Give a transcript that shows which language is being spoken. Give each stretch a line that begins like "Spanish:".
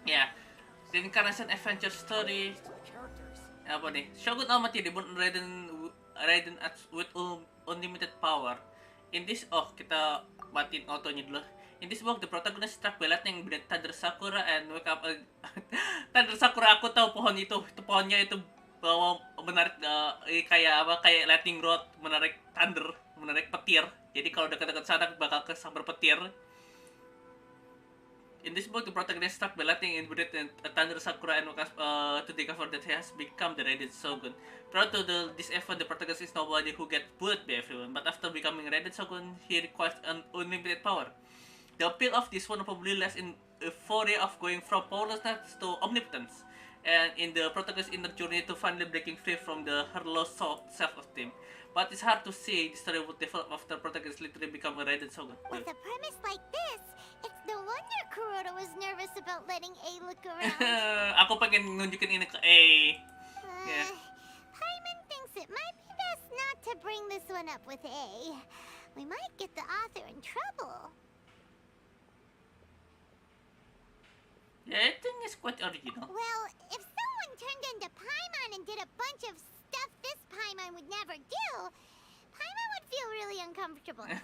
English: yeah. The Incarnation Adventure Story. Apa nih? Shogun Almighty Reborn Raiden with unlimited power.
Indonesian: In this, kita matiin autonya dulu. In this book, the protagonist struck by lightning with Thunder Sakura and wake up. Thunder Sakura, aku tahu pohon itu. Itu pohonnya itu menarik kayak apa? Kayak lightning rod, menarik thunder, menarik petir. Jadi kalau dekat-dekat sana bakal kesambar petir.
English: In this book, the protagonist is struck by lightning in breath and a thunder Sakura and to discover that he has become the Raiden Shogun. Prior to this event, the protagonist is nobody who gets bullied by everyone, but after becoming Raiden Shogun, he requires an unlimited power. The appeal of this one probably lies in euphoria of going from powerlessness to omnipotence, and in the protagonist's inner journey to finally breaking free from her lost self-esteem. But it's hard to say the story would develop after protagonist literally become a Raiden Shogun. With a premise like this, it's no wonder Kuroda was nervous about letting A look around.
Indonesian: Ako pengen nunjukin ini ke A.
English: Yeah. Paimon thinks it might be best not to bring this one up with A. We might get the author in trouble. Yeah, I think it's quite original. Well, if someone turned into Paimon and did a bunch of stuff this Paimon would never do, Paimon would feel really uncomfortable.